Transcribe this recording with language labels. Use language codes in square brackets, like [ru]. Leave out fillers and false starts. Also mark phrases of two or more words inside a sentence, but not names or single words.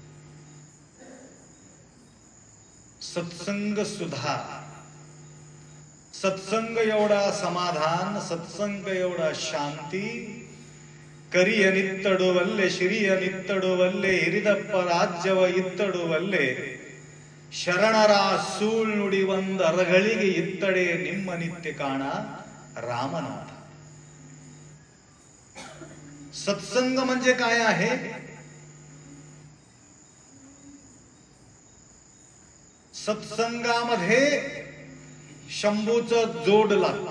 [mr] सत्संग सुधा, सत्संग एवढा समाधान, सत्संग एवढा शांती. [kn] ಕರಿಯ ನಿತ್ತಡು ಒಲ್ಲೆ ಶ್ರೀಯ ನಿತ್ತಡು ಒಲ್ಲೆ ಹಿರಿದಪ್ಪ ರಾಜ್ಯವ ಇತ್ತಡು ಒಲ್ಲೆ ಶರಣರ ಸೂಳ್ ನುಡಿ ಒಂದ ಅರಗಳಿಗೆ ಇತ್ತಡೆ ನಿಮ್ಮ ನಿತ್ಯ ಕಾಣ रामनाथ. [mr] सत्संग म्हणजे काय आहे? सत्संगामध्ये शंभूचं जोड लागते.